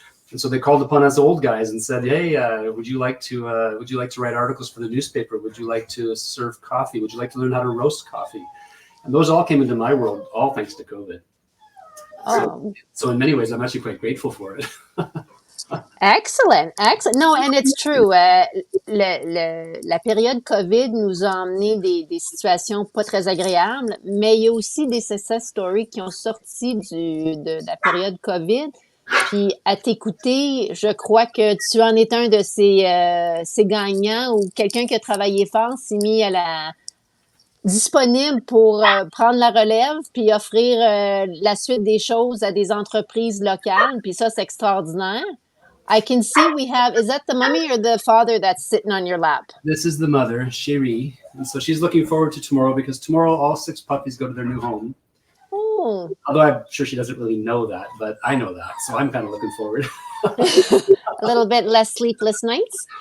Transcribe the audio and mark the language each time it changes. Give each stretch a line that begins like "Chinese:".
English: And so they called upon us old guys and said, "Hey, would you like to write articles for the newspaper? Would you like to serve coffee? Would you like to learn how to roast coffee?" And those all came into my world, all thanks to COVID. So in many ways, I'm actually quite grateful for it. Excellent. No, and it's true.
French: La période COVID nous a emmené des situations pas très agréables, mais il y a aussi des success stories qui ont sorti de la période COVID. Puis à t'écouter, je crois que tu en es un de ces gagnants, ou quelqu'un qui a travaillé fort s'est mis disponible pour prendre la relève puis offrir la suite des choses à des entreprises locales. Puis ça, c'est extraordinaire.
English: I can see is that the mummy or the father that's sitting on your lap? This is the mother, Cherie. And so she's looking forward to tomorrow, because tomorrow all 6 puppies go to their new home. Oh. Although I'm sure she doesn't really know that, but I know that. So I'm kind of looking forward. A little bit less sleepless nights?